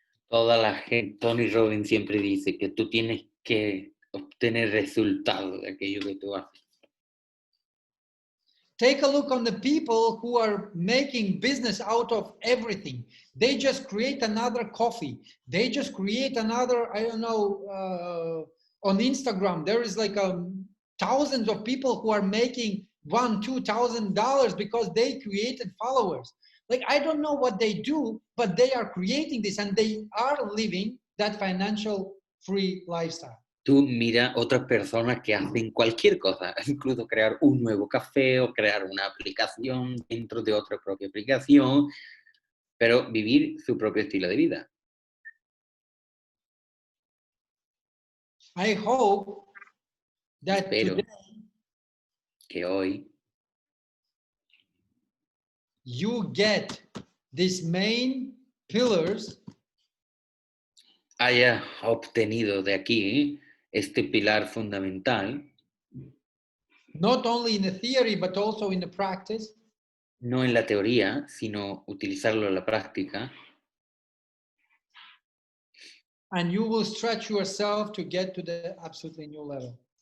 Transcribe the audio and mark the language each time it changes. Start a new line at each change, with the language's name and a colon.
Spanish: Toda la gente, Tony Robbins siempre dice que tú tienes que obtener resultados de aquello que tú haces.
English: Take a look on the people who are making business out of everything. They just create another coffee. They just create another, I don't know, on Instagram, there is like thousands of people who are making $1,000-$2,000 because they created followers. Like, I don't know what they do, but they are creating this and they are living that financial free lifestyle.
Spanish: Tú mira otras personas que hacen cualquier cosa, incluso crear un nuevo café o crear una aplicación dentro de otra propia aplicación, pero vivir su propio estilo de vida.
English: I hope that
Spanish: Espero
English: today
Spanish: que hoy
English: you get these main pillars
Spanish: haya obtenido de aquí este pilar fundamental,
English: not only in the theory but also in the practice,
Spanish: no en la teoría, sino utilizarlo en la práctica,
English: and you will stretch yourself to get to the absolutely new level.